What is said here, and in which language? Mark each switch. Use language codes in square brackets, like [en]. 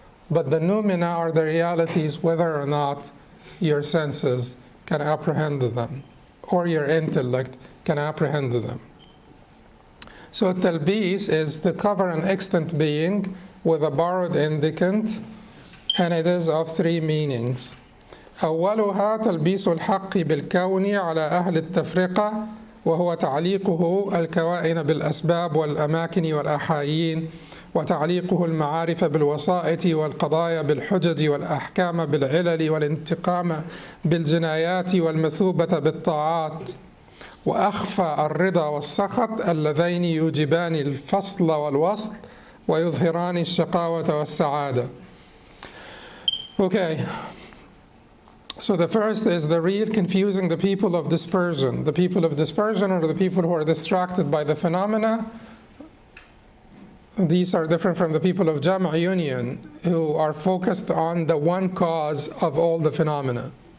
[en] But the noumena are the realities, whether or not your senses can apprehend them, or your intellect can apprehend them. So talbis is to cover an extant being with a borrowed indicant, and it is of three meanings. [ar] أولها تلبيس الحق بالكون على أهل التفرقة، وهو تعليقه الكوائن بالأسباب والأماكن والأحايين، وتعليقه المعارف بالوسائط والقضايا بالحجج والأحكام بالعلل والانتقام بالجنايات والمثوبة بالطاعات، وأخفى الرضا والسخط اللذين يوجبان الفصل والوصل ويظهران الشقاوة والسعادة. [en] Okay. So the first is the real confusing the people of dispersion. The people of dispersion are the people who are distracted by the phenomena. These are different from the people of Jam' union, who are focused on the one cause of all the phenomena.